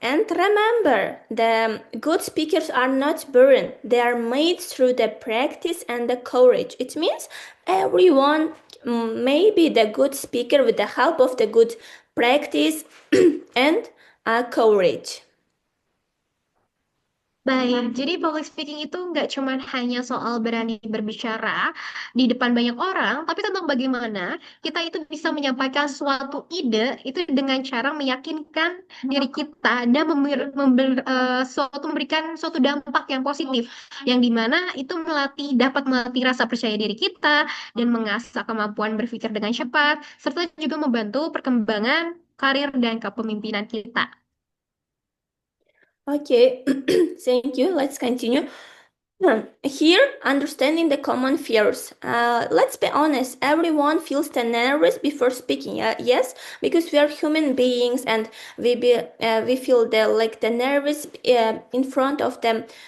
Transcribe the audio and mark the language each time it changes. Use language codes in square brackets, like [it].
[en] And remember, the good speakers are not born, they are made through the practice and the courage. It means everyone may be the good speaker with the help of the good practice and courage. [id] Baik, jadi public speaking itu nggak cuma hanya soal berani berbicara di depan banyak orang, tapi tentang bagaimana kita itu bisa menyampaikan suatu ide itu dengan cara meyakinkan diri kita dan memberikan suatu dampak yang positif, yang dimana itu dapat melatih rasa percaya diri kita dan mengasah kemampuan berpikir dengan cepat, serta juga membantu perkembangan karir dan kepemimpinan kita. [en] Okay, thank you. Let's continue. Here, understanding the common fears. Let's be honest, everyone feels the nervous before speaking. Yes, because we are human beings and we feel the nervous in front of them